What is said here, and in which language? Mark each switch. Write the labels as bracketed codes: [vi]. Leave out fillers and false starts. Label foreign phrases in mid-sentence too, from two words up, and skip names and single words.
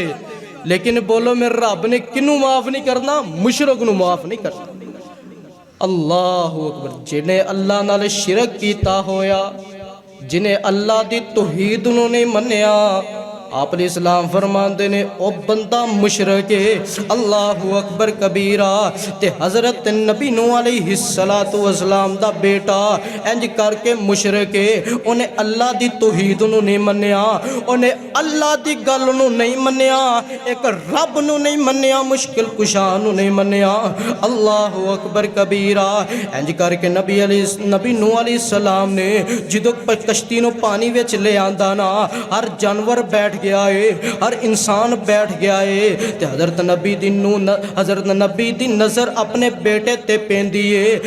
[pa] ਲੇਕਿਨ ਬੋਲੋ ਮੇਰੇ ਰਬ ਨੇ ਕਿਨੂ ਮਾਫ਼ ਨਹੀਂ ਕਰਨਾ? ਮੁਸ਼ਰਕ ਨੂ ਮਾਫ਼ ਨਹੀਂ ਕਰਨਾ। [ar] الله أكبر. [pa] ਜਿਨ੍ਹੇਂ ਅੱਲਾਹ ਨਾਲ ਸ਼ਿਰਕ ਕੀਤਾ ਹੋਇਆ, ਜਿਨ੍ਹੇਂ ਅੱਲਾਹ ਦੀ ਤੌਹੀਦ ਨੂ ਨਹੀਂ ਮੰਨਿਆ, ਆਪ ਇਸਲਾਮ ਫ਼ਰਮਾਤੇ ਨੇ ਓ ਬੰਦਾ ਮੁਸ਼ਰਕ ਹੈ। [ar] الله أكبر كبيرا. [pa] ਤੇ ਹਜ਼ਰਤ ਨਬੀ ਨੂਹ [ar] عليه الصلاة والسلام [pa] ਦਾ ਬੇਟਾ ਇੰਜ ਕਰਕੇ ਮੁਸ਼ਰਕ ਹੈ। ਉਨ੍ਹੇਂ ਅੱਲਾਹ ਦੀ ਤੌਹੀਦ ਨੂ ਨਹੀਂ ਮੰਨਿਆ, ਉਨ੍ਹੇਂ ਅੱਲਾਹ ਦੀ ਗਲ ਨੂ ਨਹੀਂ ਮੰਨਿਆ, ਏਕ ਰਬ ਨੂ ਨਹੀਂ ਮੰਨਿਆ, ਮੁਸ਼ਕਿਲ ਕੁਸ਼ਾ ਨੂ ਨਹੀਂ ਮੰਨਿਆ। [ar] الله أكبر كبيرا. [pa] ਇੰਜ ਕਰਕੇ ਨਬੀ ਨੂਹ ਅਲੈਹਿੱਸਲਾਮ ਨੇ ਜੋ ਕਸ਼ਤੀ ਨੂ ਪਾਨੀ ਵਿਚ ਲੇ ਆਂਦਾ ਨਾ, ਹਰ ਜਾਨਵਰ ਬੈਠ ਗਯਾ ਹੈ, ਹਰ ਇਨਸਾਨ ਬੈਠ ਗਯਾ ਹੈ। ਤੇ ਹਜ਼ਰਤ ਨਬੀ ਦੀ ਨੂਹ ਹਜ਼ਰਤ ਨਬੀ ਦੀ ਨਜ਼ਰ ਅਪਨੇ ਬੇਟੇ ਤੇ ਪੇਂਦੀ ਹੈ।